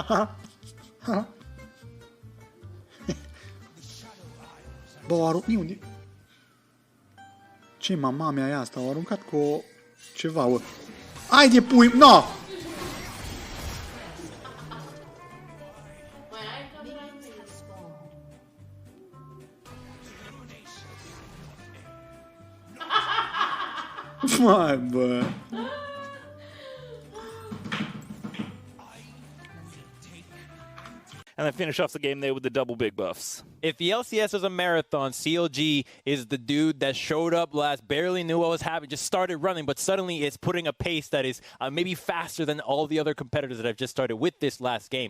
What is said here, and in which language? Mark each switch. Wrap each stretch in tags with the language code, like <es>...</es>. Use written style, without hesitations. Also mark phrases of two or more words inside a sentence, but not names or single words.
<ro>Ha. Bă, unde? Ce mama mea e asta? Au aruncat cu o... ceva, bă. Ai de pui... No! Mai, bă...</ro> <en>And then finish off the game there with the double big buffs. If the LCS is a marathon, CLG is the dude that showed up last, barely knew what was happening, just started running, but suddenly it's putting a pace that is maybe faster than all the other competitors that have just started with this last game.</en>